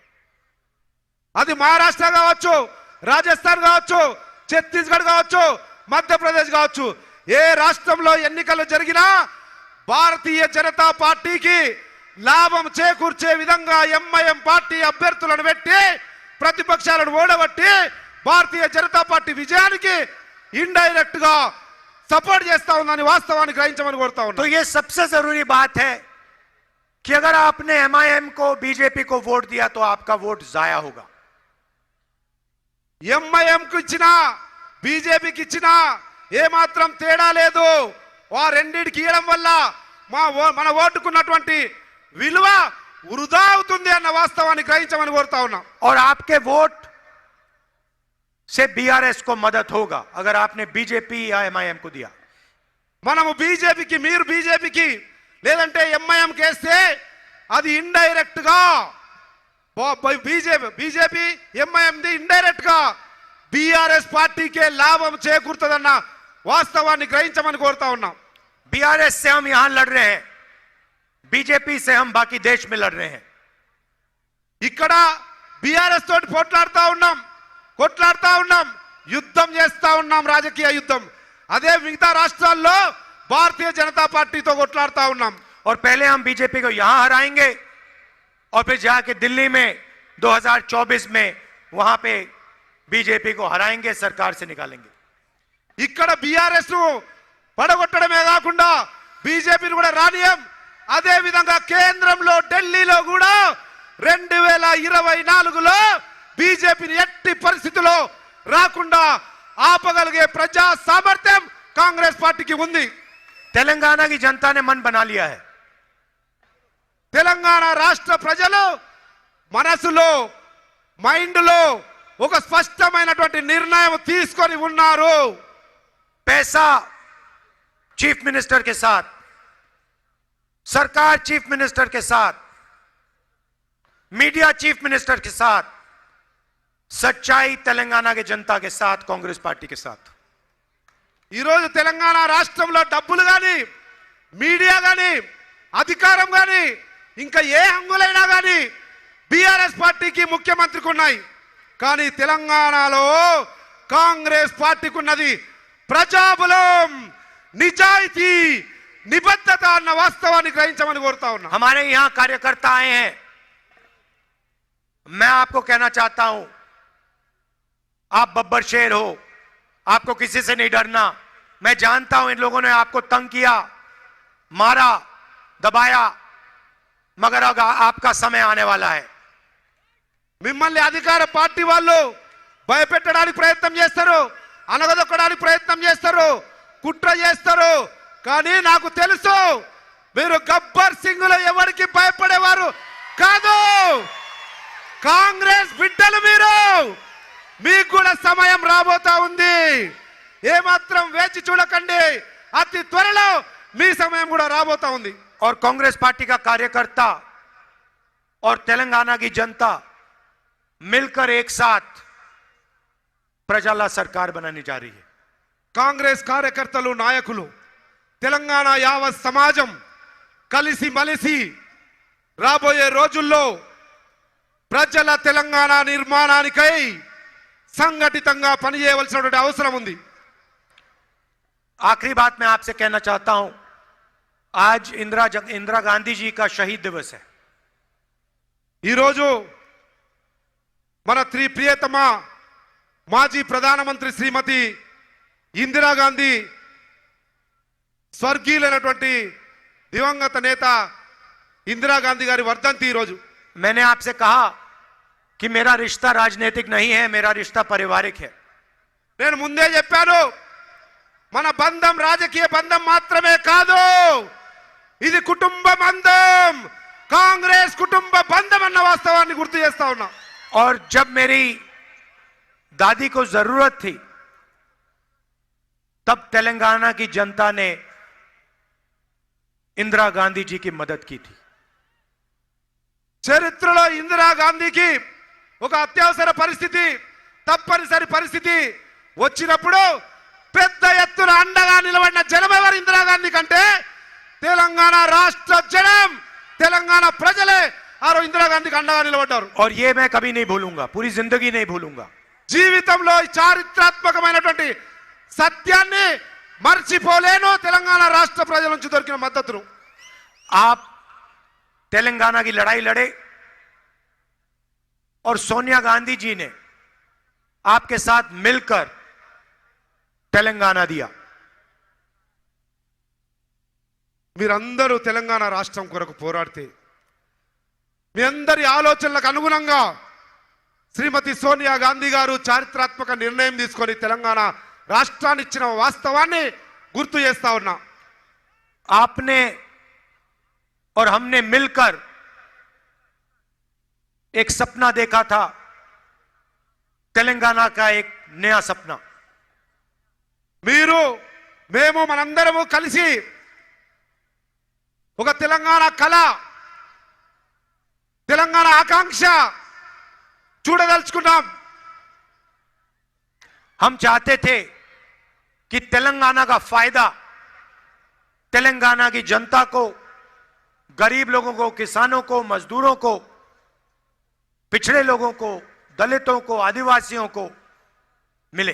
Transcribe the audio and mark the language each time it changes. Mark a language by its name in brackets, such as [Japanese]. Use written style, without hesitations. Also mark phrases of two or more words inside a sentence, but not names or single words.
[Telugu] అది మహారాష్ట్ర కావచ్చు, రాజస్థాన్ కావచ్చు, ఛత్తీస్గఢ్ కావచ్చు, మధ్యప్రదేశ్ కావచ్చు, ఏ రాష్ట్రంలో ఎన్నికలు జరిగినా భారతీయ జనతా పార్టీకి లాభం చేకూర్చే విధంగా ఎంఐఎం పార్టీ అభ్యర్థులను పెట్టి ప్రతిపక్షాలను ఓడగొట్టి భారతీయ జనతా పార్టీ విజయానికి ఇండైరెక్ట్ గా సపోర్ట్ చేస్తా ఉందని వాస్తవాన్ని గ్రహించమని కోరుతా [Hindi] तो [Telugu] ఉన్నాం. [Hindi] ये सबसे जरूरी बात है कि अगर आपने एमआईएम को, बीजेपी को वोट दिया तो आपका वोट जाया होगा. [Telugu] ఎంఐఎంకు ఇచ్చినా బీజేపీకి ఇచ్చినా ఏమాత్రం తేడా లేదు. ఆ రెండింటికి ఇవ్వడం వల్ల మన ఓటుకున్నటువంటి విలువ వృధా అవుతుంది అన్న వాస్తవాన్ని గ్రహించమని కోరుతా ఉన్నాం. [Hindi] और आपके वोट से बीआरएस को मदद होगा अगर आपने बीजेपी या एमआईएम को दिया. [Telugu] మనము బీజేపీకి, మీరు బీజేపీకి లేదంటే ఎంఐఎంకి వేస్తే అది ఇండైరెక్ట్ గా బీజేపీ ఎంఐఎంది ఇండైరెక్ట్ గా బీఆర్ఎస్ పార్టీకే లాభం చేకూరుతుందన్న వాస్తవాన్ని గ్రహించమని కోరుతా ఉన్నాం. [Hindi] बीआरएस से हम यहां लड़ रहे हैं, बीजेपी से हम बाकी देश में लड़ रहे हैं. [Telugu] ఇక్కడ బీఆర్ఎస్ తోటి కొట్లాడుతా ఉన్నాం, యుద్ధం చేస్తా ఉన్నాం, రాజకీయ యుద్ధం. అదే మిగతా రాష్ట్రాల్లో భారతీయ జనతా పార్టీతో కొట్లాడుతా ఉన్నాం. [Hindi] और पहले हम बीजेपी को यहां हराएंगे और फिर जाके दिल्ली में 2024 में वहां पे बीजेपी को हराएंगे, सरकार से निकालेंगे. [Telugu] ఇక్కడ బీఆర్ఎస్ పడగొట్టడమే కాకుండా బీజేపీని కూడా రానియం. అదే విధంగా కేంద్రంలో ఢిల్లీలో కూడా 2024లో బీజేపీని ఎట్టి పరిస్థితుల్లో రాకుండా ఆపగలిగే ప్రజా సామర్థ్యం కాంగ్రెస్ పార్టీకి ఉంది. [Hindi] तेलंगाना की जनता ने मन बना लिया है. [Telugu] తెలంగాణ రాష్ట్ర ప్రజలు మనసులో మైండ్లో ఒక స్పష్టమైనటువంటి నిర్ణయం తీసుకొని ఉన్నారు. [Hindi] पैसा [English] chief minister [Hindi] के साथ, सरकार [English] chief minister [Hindi] के साथ, मीडिया [English] chief minister [Hindi] के साथ, सच्चाई तेलंगाना के जनता के साथ, कांग्रेस पार्टी के साथ. [Telugu] ఈ రోజు తెలంగాణ రాష్ట్రంలో డబ్బులు గాని, మీడియా గాని, అధికారం గాని, ఇంకా ఏ హంగులైనా గాని బీఆర్ఎస్ పార్టీకి ముఖ్యమంత్రికి ఉన్నాయి. కానీ తెలంగాణలో కాంగ్రెస్ పార్టీకి ఉన్నది ప్రజాబలం, నిజాయితీ, నిబద్ధత అన్న వాస్తవాన్ని గ్రహించమని కోరుతా ఉన్నా. [Hindi] हमारे यहां कार्यकर्ता आए हैं. मैं आपको कहना चाहता हूं, आप बब्बर शेर हो, आपको किसी से नहीं डरना. मैं जानता हूं इन लोगों ने आपको तंग किया, मारा, दबाया, मगर अब आपका समय आने वाला है. [Telugu] మిమ్మల్ని అధికార పార్టీ వాళ్ళు భయపెట్టడానికి ప్రయత్నం చేస్తారు, అనగదొక్కడానికి ప్రయత్నం చేస్తారు, కుట్ర చేస్తారు. కానీ నాకు తెలుసు మీరు గబ్బర్ సింగ్లో ఎవరికి భయపడేవారు కాదు. కాంగ్రెస్ బిడ్డలు మీరు, మీకు కూడా సమయం రాబోతా ఉంది. ఏమాత్రం వేచి చూడకండి, అతి త్వరలో మీ సమయం కూడా రాబోతా ఉంది. [Hindi] और कांग्रेस पार्टी का कार्यकर्ता और तेलंगाना की जनता मिलकर एक साथ प्रजाला सरकार बनाने जा रही है. [Telugu] కాంగ్రెస్ కార్యకర్తలు, నాయకులు, తెలంగాణ యావత్ సమాజం కలిసి మలిసి రాబోయే రోజుల్లో ప్రజల తెలంగాణ నిర్మాణానికై సంఘటితంగా పనిచేయవలసినటువంటి అవసరం ఉంది. [Hindi] आखिरी बात मैं आपसे कहना चाहता हूं, आज इंदिरा गांधी जी का शहीद दिवस है. [Telugu] ఈ రోజు మన ప్రియతమ మాజీ ప్రధానమంత్రి శ్రీమతి ఇందిరాగాంధీ స్వర్గీయులైనటువంటి దివంగత నేత ఇందిరాగాంధీ గారి వర్ధంతి ఈ రోజు. [Hindi] मैंने आपसे कहा कि मेरा रिश्ता राजनीतिक नहीं है, मेरा रिश्ता पारिवारिक है. [Telugu] నేను ముందే చెప్పాను, మన బంధం రాజకీయ బంధం మాత్రమే కాదు, ఇది కుటుంబ బంధం, కాంగ్రెస్ కుటుంబ బంధం అన్న వాస్తవాన్ని గుర్తు చేస్తా ఉన్నా. [Hindi] और जब मेरी दादी को जरूरत थी तब तेलंगाना की जनता ने इंदिरा गांधी जी की मदद की थी. [Telugu] చరిత్రలో ఇందిరాగాంధీకి ఒక అత్యవసర పరిస్థితి, తప్పనిసరి పరిస్థితి వచ్చినప్పుడు పెద్ద ఎత్తున అండగా నిలబడిన జనం ఎవరు ఇందిరాగాంధీ కంటే తెలంగాణ రాష్ట్ర జనం, తెలంగాణ ప్రజలే ఆ రోజు ఇందిరాగాంధీకి అండగా నిలబడ్డారు. [Hindi] और ये मैं कभी नहीं भूलूंगा, पूरी जिंदगी नहीं भूलूंगा. [Telugu] జీవితంలో ఈ చారిత్రాత్మకమైనటువంటి సత్యాన్ని మర్చిపోలేను. తెలంగాణ రాష్ట్ర ప్రజల నుంచి దొరికిన మద్దతును. [Hindi] आप तेलंगाना की लड़ाई लड़े और सोनिया गांधी जी ने आपके साथ मिलकर तेलंगाना दिया. [Telugu] మీరందరూ తెలంగాణ రాష్ట్రం కొరకు పోరాడితే మీ అందరి ఆలోచనలకు అనుగుణంగా శ్రీమతి సోనియా గాంధీ గారు చారిత్రాత్మక నిర్ణయం తీసుకొని తెలంగాణ రాష్ట్రాన్ని ఇచ్చిన వాస్తవాన్ని గుర్తు చేస్తా ఉన్నా. [Hindi] आपने और हमने मिलकर एक सपना देखा था, तेलंगाना का एक नया सपना. [Telugu] మీరు, మేము, మనందరము కలిసి ఒక తెలంగాణ కళ, తెలంగాణ ఆకాంక్ష చూడదలుచుకున్నాం. [Hindi] हम चाहते थे कि तेलंगाना का फायदा तेलंगाना की जनता को, गरीब लोगों को, किसानों को, मजदूरों को, पिछड़े लोगों को, दलितों को, आदिवासियों को मिले.